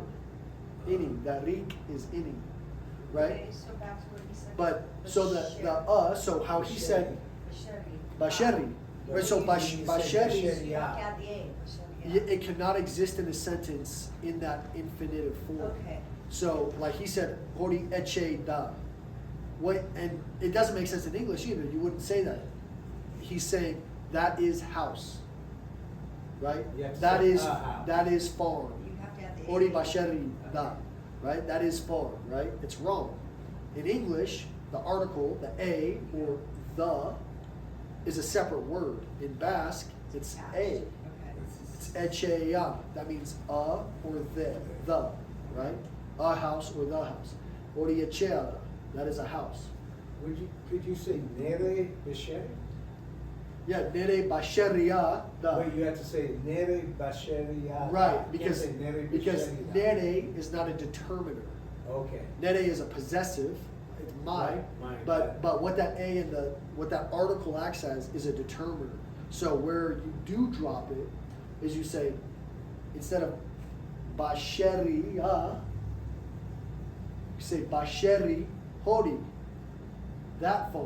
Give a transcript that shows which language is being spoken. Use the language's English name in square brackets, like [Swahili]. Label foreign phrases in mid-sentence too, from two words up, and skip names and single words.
[English] Any. That rik is any. Right? okay, so back to what he said. But so so how he said basheri. Right, so basheri, Knock out the A, Basheria. it cannot exist in a sentence in that infinitive form. Okay. So like he said, [Basque] hori eche da. [English] What, and it doesn't make sense in English either. You wouldn't say that. He's saying that is house. Right? You have to That say is a house. that is farm. You have to have the A. [Basque] Hori basheri da. [English] Right? That is farm, right? It's wrong. In English, the article, the a or the, is a separate word. In Basque, it's House. a. Okay. It's echeya. That means a or the, right? A house or the house. [Basque] Hori echea, [English] that is a house. Could you say [Basque] nere besheri? Yeah, nere basheria da. [English] Wait, you have to say [Basque] nere basheria. [English] Right, You can't say nere because basheria. nere is not a determiner. Okay. Nere is a possessive, it's my, Mine, but what that a and what that article acts as is a determiner. So where you do drop it is you say, instead of basheria, you say [Basque] basheri hori, [English] that farm,